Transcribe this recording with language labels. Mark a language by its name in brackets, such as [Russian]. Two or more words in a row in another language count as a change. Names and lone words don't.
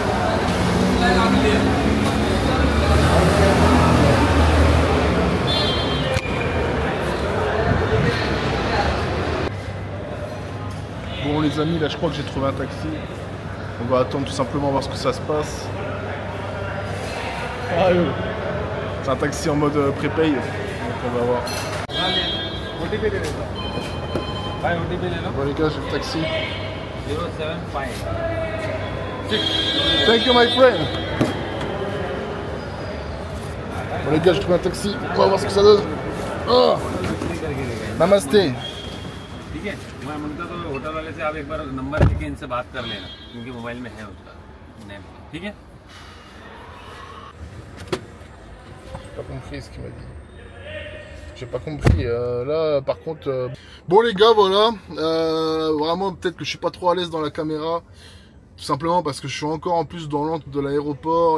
[French] Bon les amis, là je crois que j'ai trouvé un taxi. On va attendre tout simplement voir ce que ça se passe. C'est un taxi en mode prépay, donc on va voir. [Hindi] भाई OTP ले लो [French] Bon les gars, j'ai le taxi. 075 [English] Thank you my friend. [French] Bon les gars, j'ai trouvé un taxi. On va voir ce que ça donne. Oh. Namasté. [Hindi] ठीक है मैं मांगता तो होटल वाले से आप एक बार नंबर लेके इनसे बात कर लेना क्योंकि मोबाइल में है उसका नेम ठीक है [French] J'ai pas compris ce qu'il m'a dit. J'ai pas compris. Là, par contre... Bon les gars, voilà. Vraiment, peut-être que je suis pas trop à l'aise dans la caméra. Tout simplement parce que je suis encore en plus dans l'antre de l'aéroport.